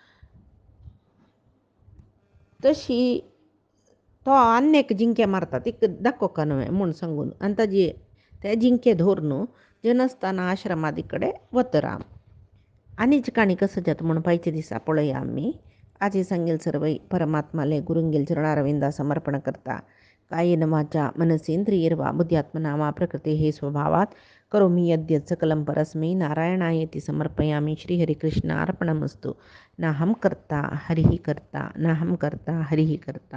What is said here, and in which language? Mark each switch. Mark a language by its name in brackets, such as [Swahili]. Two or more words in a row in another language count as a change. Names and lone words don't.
[Konkani] तशी तो आनी एक जिंके मारता तिका दाखोवका न्हय म्हूण सांगून आनी ताजी ते जिंके धरून जनस्थाना आश्रमादी कडेन वता राम आनीच काणी कसं जाता म्हूण पायचे दिसा पळोवया आमी आजी सांगेल सर्व परमात्माले गुरुंगेल चरणारविंदा समर्पण करता [Sanskrit] कायेन वाचा मनसेंद्रियर्वा बुद्ध्यात्मना वा प्रकृते हे स्वभावात करोमि यद्यत् सकलं परस्मै नारायणायेति समर्पयामि श्रीहरिकृष्ण अर्पणमस्तु नाहं कर्ता हरिः कर्ता नाहं कर्ता हरिः कर्ता